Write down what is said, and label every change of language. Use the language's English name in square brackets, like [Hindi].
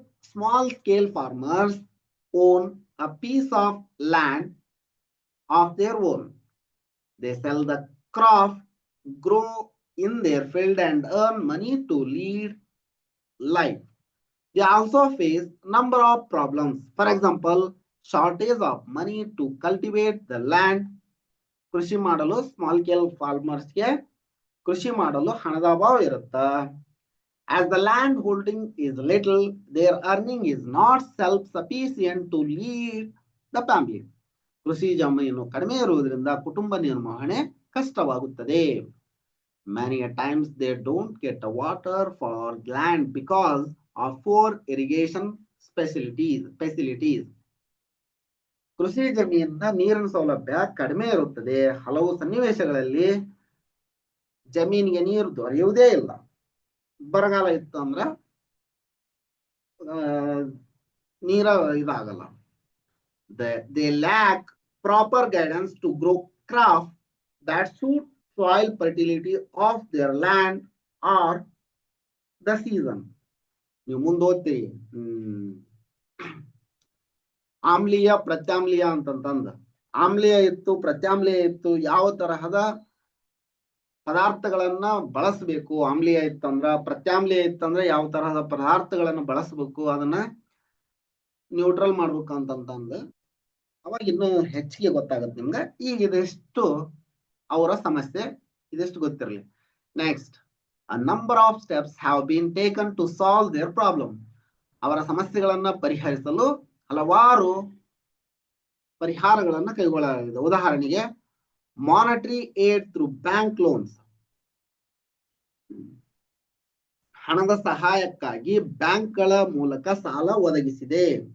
[English] Small scale farmers own a piece of land of their own. They sell the crop, grow in their field and earn money to lead life. They also face number of problems. For example, shortage of money to cultivate the land. [Kannada] ಕೃಷಿ ಮಾಡಲು small scale farmers ಗೆ ಕೃಷಿ ಮಾಡಲು ಹಣದ ಅಭಾವ ಇರುತ್ತೆ. [English] As the land holding is little, their earning is not self-sufficient to lead the family. [Kannada] ಕೃಷಿ ಜಮೀನು ಕಡಿಮೆ ಇರುವುದರಿಂದ ಕುಟುಂಬ ನಿರ್ವಹಣೆ ಕಷ್ಟವಾಗುತ್ತದೆ. Many a times they don't get water for land because of poor irrigation facilities. ಕೃಷಿ ಜಮೀನಿನ ನೀರಿನ ಸೌಲಭ್ಯ ಕಡಿಮೆ ಇರುತ್ತದೆ. ಹಲವು ಸನ್ನಿವೇಶಗಳಲ್ಲಿ ಜಮೀನಿಗೆ ನೀರು ದೊರೆಯುವುದೇ ಇಲ್ಲ. ಬರಗಾಲ ಇತ್ತು ಅಂದ್ರ ನೀರ ಇದಾಗಲ್ಲ. [English] They lack proper guidance to grow crops that suit soil fertility of their land or the season. [Kannada] ನೀವು ಮುಂದೋಗ್ತೀರಿ, ಆಮ್ಲೀಯ ಪ್ರತ್ಯಾಮ್ಲೀಯ ಅಂತಂತಂದ, ಆಮ್ಲೀಯ ಇತ್ತು ಪ್ರತ್ಯಾಮ್ಲೀಯ ಇತ್ತು, ಯಾವ ತರಹದ ಪದಾರ್ಥಗಳನ್ನ ಬಳಸಬೇಕು. ಆಮ್ಲೀಯ ಇತ್ತಂದ್ರ ಪ್ರತ್ಯಾಮ್ಲೀಯ ಇತ್ತಂದ್ರ ಯಾವ ತರಹದ ಪದಾರ್ಥಗಳನ್ನ ಬಳಸಬೇಕು, ಅದನ್ನ ನ್ಯೂಟ್ರಲ್ ಮಾಡ್ಬೇಕು ಅಂತಂತಂದು ಅವಾಗ ಇನ್ನು ಹೆಚ್ಚಿಗೆ ಗೊತ್ತಾಗುತ್ತೆ ನಿಮ್ಗೆ. ಈಗ ಇದಿಷ್ಟು ಅವರ ಸಮಸ್ಯೆ, ಇದಿಷ್ಟು ಗೊತ್ತಿರಲಿ. [English] Next, a number of steps have been taken to solve their problem. [Kannada] ಅವರ ಸಮಸ್ಯೆಗಳನ್ನ ಪರಿಹರಿಸಲು ಹಲವಾರು ಪರಿಹಾರಗಳನ್ನ ಕೈಗೊಳ್ಳಲಾಗಿದೆ. ಉದಾಹರಣೆಗೆ, [English] monetary aid through bank loans, [Kannada] ಹಣದ ಸಹಾಯಕ್ಕಾಗಿ ಬ್ಯಾಂಕ್ಗಳ ಮೂಲಕ ಸಾಲ ಒದಗಿಸಿದೆ.